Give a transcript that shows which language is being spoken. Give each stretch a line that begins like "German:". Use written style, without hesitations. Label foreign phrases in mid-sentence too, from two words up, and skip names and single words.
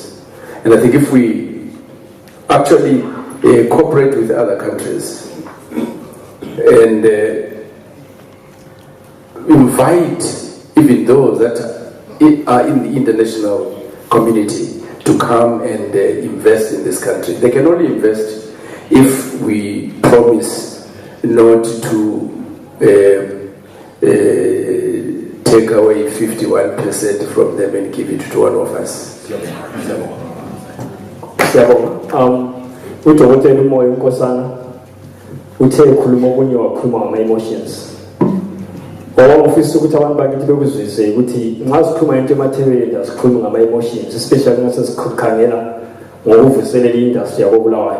English: And I think if we actually cooperate with other countries and invite even those that are in the international community to come and invest in this country. They can only invest if we promise not to take away 51% from them and give it to one of us.
North Ndebele: Udokotela Moyo Nkosana uthe ekhuluma okunye wakhuluma ngama-emotions. Ufisa ukuthi abantu bakithi bekuzwise ukuthi nxa sikhuluma into emathebeleni asikhulumi ngama-emotions, especially nxa sesikhangela ngokuvuselela i-industry yakobulawayo.